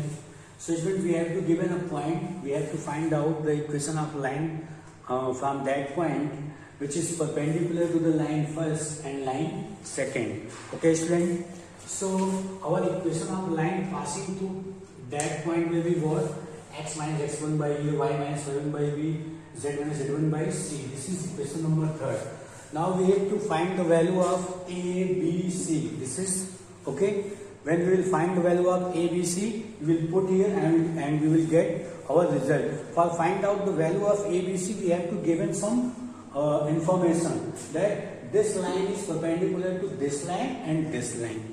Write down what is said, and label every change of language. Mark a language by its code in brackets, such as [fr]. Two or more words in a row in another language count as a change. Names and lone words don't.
[en] So students, we have to given a point. We have to find out the equation of line from that point which is perpendicular to the line first and line second. Okay student. So our equation of line passing through that point will be what? X minus x1 by a, y minus y1 by b, z minus z1 by c. This is equation number 3. Now we have to find the value of a, b, c. This is okay. When we will find the value of a, b, c, we will put here and we will get our result. For find out the value of a, b, c, we have to given some information that this line is perpendicular to this line and this line.